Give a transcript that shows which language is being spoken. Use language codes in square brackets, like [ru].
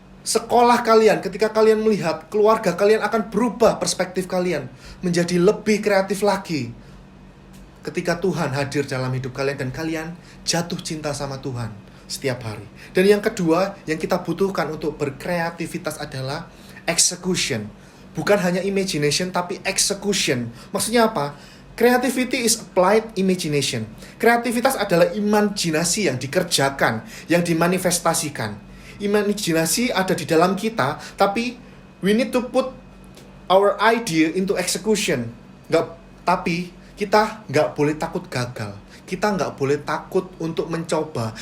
[id] sekolah kalian, ketika kalian melihat keluarga kalian akan berubah perspektif kalian menjadi lebih kreatif lagi. Ketika Tuhan hadir dalam hidup kalian dan kalian jatuh cinta sama Tuhan setiap hari. Dan yang kedua yang kita butuhkan untuk berkreativitas adalah execution. Bukan hanya imagination tapi execution. Maksudnya apa? [en] Creativity is applied imagination. [id] Kreativitas adalah imajinasi yang dikerjakan, yang dimanifestasikan. Imajinasi ada di dalam kita, tapi [en] we need to put our idea into execution. [id] Tapi kita nggak boleh takut gagal. Kita nggak boleh takut untuk mencoba.